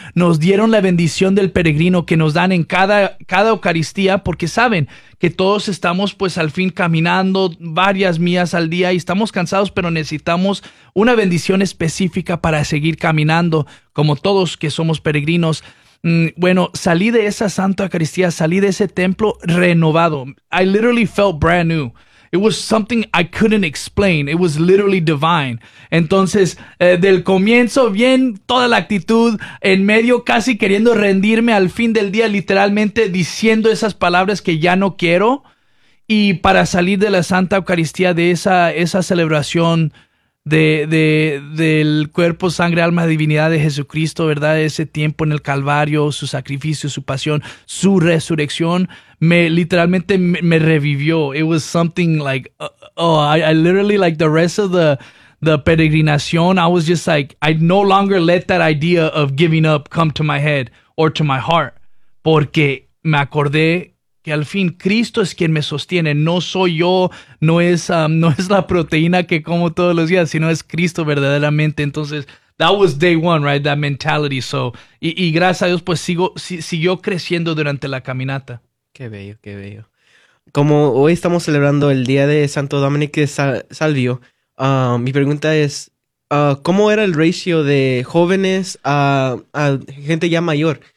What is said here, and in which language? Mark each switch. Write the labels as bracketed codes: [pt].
[es] Nos dieron la bendición del peregrino que nos dan en cada Eucaristía, porque saben que todos estamos pues al fin caminando varias millas al día y estamos cansados, pero necesitamos una bendición específica para seguir caminando, como todos que somos peregrinos. Bueno, salí de esa Santa Eucaristía, salí de ese templo renovado. [en] I literally felt brand new. It was something I couldn't explain. It was literally divine. [es] Entonces, del comienzo, bien, toda la actitud, en medio, casi queriendo rendirme al fin del día, literalmente diciendo esas palabras que ya no quiero. Y para salir de la Santa Eucaristía, de esa celebración del cuerpo, sangre, alma, divinidad de Jesucristo, ¿verdad? Ese tiempo en el Calvario, su sacrificio, su pasión, su resurrección, me revivió. [en] It was something like, I literally, like the rest of the peregrinación, I was just like, I no longer let that idea of giving up come to my head or to my heart, [es] porque me acordé que al fin Cristo es quien me sostiene, no soy yo, no es la proteína que como todos los días, sino es Cristo verdaderamente. Entonces, [en] that was day one, right, that mentality. [es] So, y gracias a Dios, pues siguió creciendo durante la caminata. Qué bello, qué bello. Como hoy estamos celebrando el día de Santo Dominic de Salvio, mi pregunta es, ¿cómo era el ratio de jóvenes a gente ya mayor?